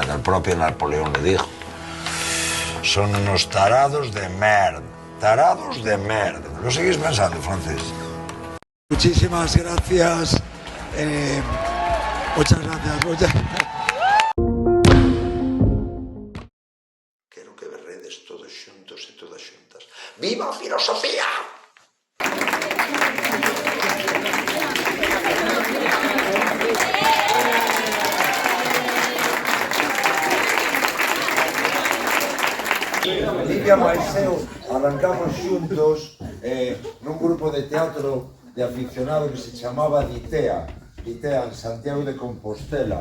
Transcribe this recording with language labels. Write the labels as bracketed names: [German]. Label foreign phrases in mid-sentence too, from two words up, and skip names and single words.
[Spanish] El propio Napoleón le dijo. Son unos tarados de merda. Tarados de merda. ¿Lo seguís pensando, francés? Muchísimas gracias. Muchas gracias. [Galician] Quero que berredes todos xuntos e todas xuntas. ¡Viva a filosofía! Livia Maiseo, arrancamos xuntos nun grupo de teatro de aficionado que se chamaba Ditea en Santiago de Compostela.